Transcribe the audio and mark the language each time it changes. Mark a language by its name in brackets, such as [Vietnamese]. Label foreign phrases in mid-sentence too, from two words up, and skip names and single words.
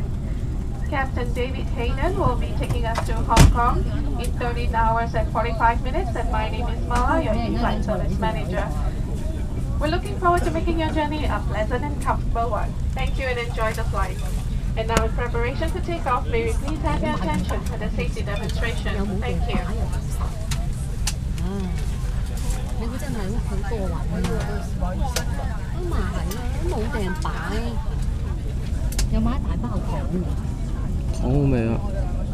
[English] Captain David Hayden will be taking us to Hong Kong in 13 hours and 45 minutes, and my name is Mala, your in-flight service manager. We're looking forward to making your journey a pleasant and comfortable one. Thank you and enjoy the flight. And now in preparation to take off, may we please have your attention for the safety demonstration. Thank you. [Cantonese] 你估真係好過雲啊！都咪係咯，都冇埞擺，又買一大包糖。糖好味啊！